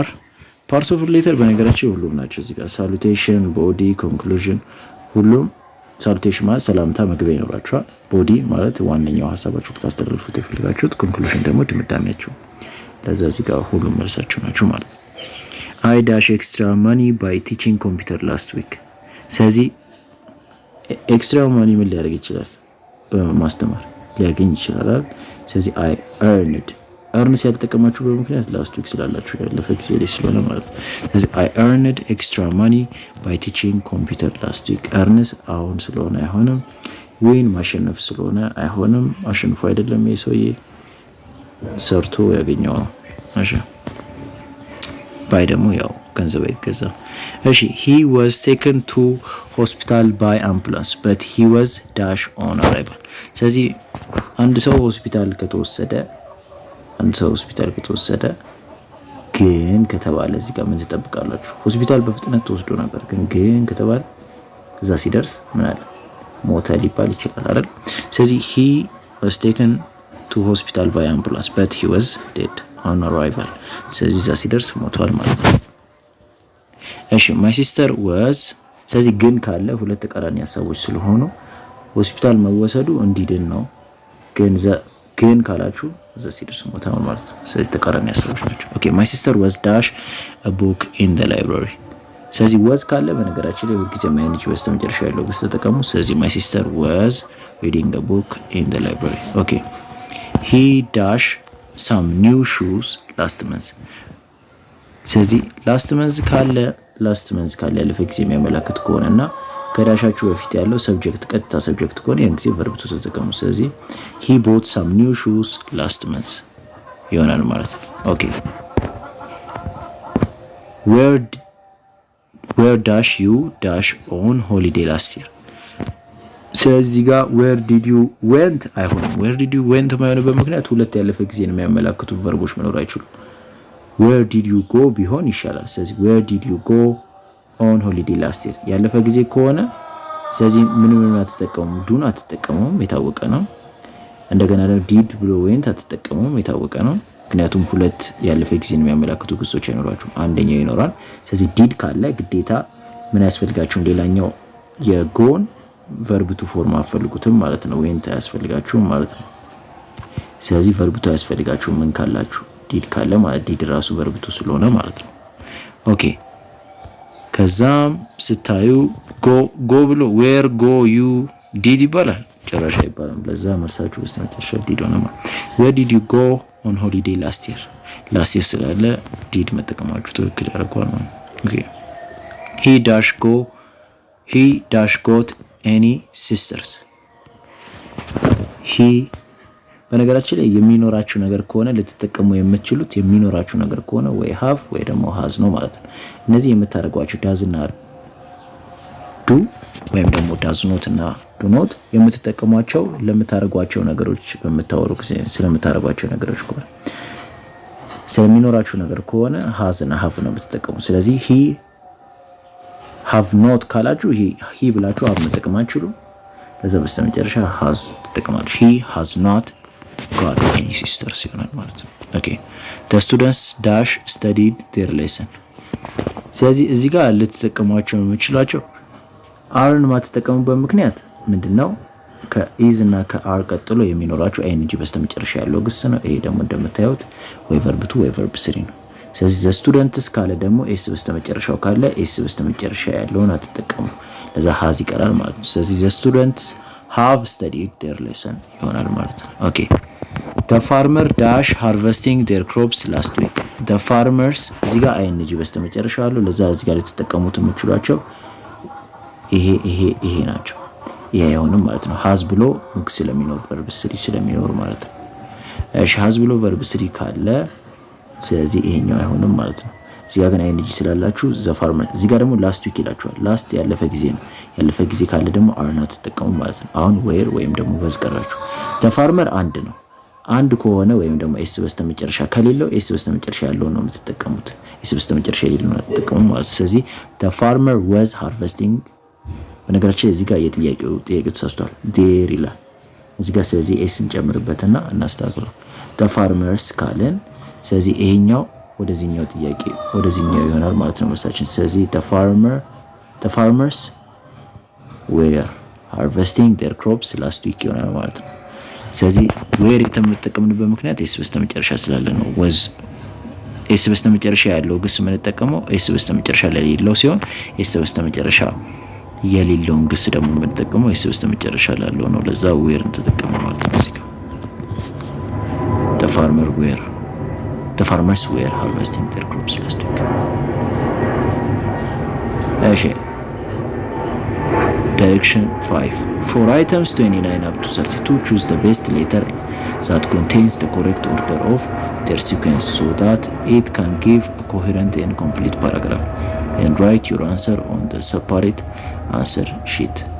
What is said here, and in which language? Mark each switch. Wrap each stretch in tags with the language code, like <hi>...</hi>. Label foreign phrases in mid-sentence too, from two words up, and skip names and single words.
<en>of letter</en> <am>በነገራችን ሁሉም ናቸው። እዚህ ጋር ሳሉቴሽን፣ ቦዲ፣ ኮንክሉዥን ሁሉም ሳሉቴሽን ማለት ሰላምታ መግቢያ ይኖራችኋል። ቦዲ ማለት ዋነኛው ሐሳባችሁ ታስተላልፉት የፈልጋችሁት፣ ኮንክሉዥን ደግሞ ድምዳሜያችሁ። ለዛ እዚህ ጋር ሁሉም መልሳችሁ ናችሁ ማለት ነው።</am> <en>I dash extra money by teaching computer last week።</en> <am>ስለዚህ</am> <en>extra money</en> <am>ምን ሊያደርግ ይችላል? በማስተማር ሊያገኝ ይችላል። ስለዚህ</am> <en>I earned earns</en> <am>ያልተጠቀማችሁ በምክንያት</am> <en>last week</en> <am>ስላላችሁ ያለፈ ጊዜ ላይ ስለሆነ ማለት ነው። ስለዚህ</am> <en>I earned extra money by teaching computer last week።</en> <am>earns አሁን ስለሆነ አይሆንም። ዊን ማሸነፍ ስለሆነ አይሆንም። አሸንፎ አይደለም የሰውዬ ሰርቶ ያገኘው ነው። እሺ ባይ ደግሞ ያው ገንዘብ አይገዛም። እሺ</am> <en>he was taken to hospital by ambulance but he was dash on arrival።</en> <am>ስለዚህ አንድ ሰው ሆስፒታል ከተወሰደ ግን ከተባለ እዚህ ጋር ምን ትጠብቃላችሁ? ሆስፒታል በፍጥነት ተወስዶ ነበር ግን ከተባለ እዛ ሲደርስ ምን አለ? ሞተ ሊባል ይችላል አይደል? ስለዚህ</am> <en>he was taken to hospital by ambulance but he was dead on arrival።</en> <am>ስለዚህ እዛ ሲደርስ ሞቷል ማለት ነው። እሺ</am> <en>my sister was</en> <am>ስለዚህ ግን ካለ ሁለት ተቃራኒ ሐሳቦች ስለሆኑ ሆስፒታል መወሰዱ እንዲድን ነው። ግን ካላችሁ እዛ ሲደርስ ሞቷል ማለት ነው። ስለዚህ ተቃራኒ ሐሳቦች ናቸው። ኦኬ</am> <en>my sister was dash a book in the library።</en> <am>ስለዚህ was ካለ በነገራችን ላይ ሁልጊዜ ማይነጅ በስተመጨረሻ ያለው ግስ ተጠቀሙ። ስለዚህ</am> <en>my sister was reading a book in the library።</en> <am>ኦኬ</am> <en>he dash some new shoes last month።</en> <am>ስለዚህ</am> <en>last month</en> <am>ካለ ያለፈ ጊዜ የሚያመለክት ከሆነና ከዳሻችሁ በፊት ያለው ሰብጀክት ቀጥታ ሰብጀክት ከሆነ ያን ጊዜ</am> <en>verb to</en> <am>ተጠቀሙ። ስለዚህ</am> <en>he bought some new shoes last month</en> <am>ይሆናል ማለት ነው። ኦኬ</am> <en>where dash you dash on holiday last year።</en> <am>ስለዚህ ጋር</am> <en>where did you went</en> <am>አይሆንም።</am> <en>where did you went</en> <am>ማይሆንበት ምክንያት ሁለት ያለፈ ጊዜን የሚያመለክቱ ቨርቦች መኖር አይችሉም።</am> <en>where did you go</en> <am>ቢሆን ይሻላል። ስለዚህ</am> <en>where did you go on holiday last year</en> <am>ያለፈ ጊዜ ከሆነ ስለዚህ ምንም አትጠቀሙም። ዱን አትጠቀሙም፣ የታወቀ ነው። እንደገና ደግሞ did ብሎ went አትጠቀሙም፣ የታወቀ ነው። ምክንያቱም ሁለት ያለፈ ጊዜን የሚያመለክቱ ግሶች አይኖራቸውም፣ አንደኛው ይኖራል። ስለዚህ did ካለ ግዴታ ምን ያስፈልጋችሁም ሌላኛው የጎን verb</am> <en>to form</en> <am>አፈልጉትም ማለት ነው። went ያስፈልጋችሁም ማለት ነው። ስለዚህ</am> <en>verb to</en> <am>ያስፈልጋችሁ ምን ካላችሁ did ካለ ማለት did ራሱ</am> <en>verb to</en> <am>ስለሆነ ማለት ነው። ኦኬ ከዛም ስታዩ go ብሎ</am> <en>where go you did</en> <am>ይባላል፣ ጭራሽ አይባልም። ለዛ መልሳችሁ በስተመጨረሻ did ሆነ ማለት</am> <en>where did you go on holiday last year</en> <am>ስላለ did መጠቀማችሁ ትክክል ያደርገዋል ማለት ነው። ኦኬ</am> <en>he dash got any sisters።</en> <am>በነገራችን ላይ የሚኖራችሁ ነገር ከሆነ ልትጠቀሙ የምትችሉት የሚኖራችሁ ነገር ከሆነ ወይ have ወይ ደግሞ has ነው ማለት ነው። እነዚህ የምታደርጓቸው does እና do ወይም ደግሞ</am> <en>does not</en> <am>እና</am> <en>do not</en> <am>የምትጠቀሟቸው ለምታደርጓቸው ነገሮች በመታወሩ ጊዜ ስለምታደርጓቸው ነገሮች ከሆነ ስለሚኖራችሁ ነገር ከሆነ has እና have ነው የምትጠቀሙ። ስለዚህ</am> <en>he have not</en> <am>ካላችሁ he ብላችሁ have መጠቀም አትችሉ። ለዛ በስተመጨረሻ has ተጠቅማችሁ</am> <en>he has not got any sisters</en> <am>ይሆናል ማለት ነው። ኦኬ</am> <en>the students dash studied their lesson።</en> <am>ስለዚህ እዚህ ጋር ልትጠቀሟቸው የምትችላቸው አርን ማትጠቀሙበት ምክንያት ምንድነው? ከኢዝ እና ከአር ቀጥሎ የሚኖራቸው አይንጂ በስተመጨረሻ ያለው ግስ ነው። ይሄ ደግሞ እንደምታዩት ወይ</am> <en>verb to</en> <am>ወይ verb 3 ነው። ስለዚህ</am> <en>the students</en> <am>ካለ ደግሞ ኤስ በስተመጨረሻው ካለ ኤስ በስተመጨረሻ ያለውን አትጠቀሙ። ለዛ has ይቀራል ማለት ነው። ስለዚህ</am> <en>the students have studied their lesson</en> <am>ይሆናል ማለት ነው። ኦኬ</am> <en>the farmer dash harvesting their crops last week። the farmers</en> <am>እዚህ ጋር አይንጂ በስተመጨረሻው አለው። ለዛ እዚህ ጋር ልትጠቀሙት የምትችሏቸው ይሄ ናቸው። ይሄ አይሆንም ማለት ነው። has ብሎ ስለሚኖር verb 3 ስለሚኖር ማለት ነው። እሺ has ብሎ verb 3 ካለ ስለዚህ ይሄኛው አይሆንም ማለት ነው። እዚህ ጋር ግን አይንጂ ስላላችሁ</am> <en>the farmer</en> <am>እዚህ ጋር ደግሞ</am> <en>last week</en> <am>ይላችኋል። last ያለፈ ጊዜ ነው። ያለፈ ጊዜ ካለ ደግሞ</am> <en>are not</en> <am>ተጠቀሙ ማለት ነው። አሁን where ወይም ደግሞ was ቀራችሁ።</am> <en>the farmer</en> <am>አንድ ነው። አንድ ከሆነ ወይም ደግሞ ኤስ በስተመጨረሻ ከሌለው ኤስ በስተመጨረሻ ያለው ነው የምትጠቀሙት። ኤስ በስተመጨረሻ የሌለው ነው ተጠቀሙ ማለት ነው። ስለዚህ</am> <en>the farmer was harvesting</en> <am>በነገራችን እዚህ ጋር የጥያቄው ተሳስቷል። there ይላል እዚህ ጋር። ስለዚህ ኤስን ጨምርበትና እናስተካክለው።</am> <en>the farmers</en> <am>ካለን ስለዚህ ይሄኛው ወደዚህኛው ጥያቄ ወደዚህኛው ይሆናል ማለት ነው መልሳችን። ስለዚህ the</am> <en>farmers were harvesting their crops last week</en> <am>ይሆናል ማለት ነው። ስለዚህ where የተጠቀምንበት ምክንያት ኤስ በስተመጨረሻ ስላለ ነው። was ኤስ በስተመጨረሻ ያለው ግስ የምንጠቀመው ኤስ በስተመጨረሻ ላይ የሌለው ሲሆን ኤስ በስተመጨረሻ የሌለውን ግስ ደግሞ የምንጠቀመው ኤስ በስተመጨረሻ ላለው ነው። ለዛ where ተጠቀመው ማለት ነው። እዚህ ጋር</am> <en>the farmers were harvesting their crops last week. Direction 5. For items 29 up to 32, choose the best letter that contains the correct order of their sequence so that it can give a coherent and complete paragraph, and write your answer on the separate answer sheet.</en>